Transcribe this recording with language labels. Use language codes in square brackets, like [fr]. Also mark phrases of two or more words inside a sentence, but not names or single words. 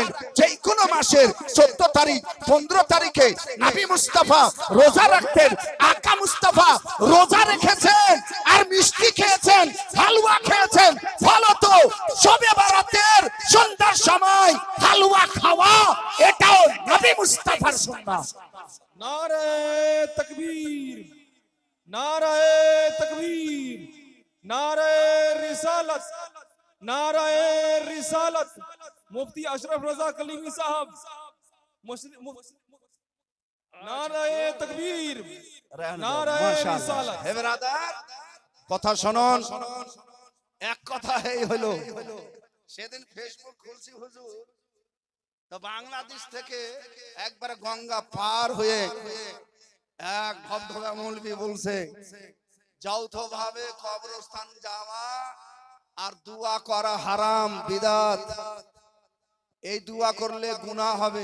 [bn] যে কোনো মাসের 14 তারিখ 15 তারিখে নবী মুস্তাফা রোজা রাখতেন। আকা মুস্তাফা রোজা রেখেছেন আর মিষ্টি খেয়েছেন, হালুয়া খেয়েছেন। ফলত শবে বারাতের সন্ধ্যার সময় হালুয়া খাওয়া এটাও নবী মুস্তাফার সুন্নাত। [hi] नारे तकबीर, नारे तकबीर, नारे रिसालत, नाराए रिसालत मुफ्ती अशरफ रजा कलीमी साहब नाराए तकबीर नाराए रिसालत। [bn] হে ব্রাদার, কথা শুনুন। এক কথা এই হলো, সেদিন ফেসবুক খুলছি হুজুর, তো বাংলাদেশ থেকে একবার গঙ্গা পার হয়ে এক ভবধবা মৌলবি বলছে যৌথভাবে কবরস্থান যাওয়া আর দোয়া করা হারাম, বিদাত, এই দোয়া করলে গুনাহ হবে।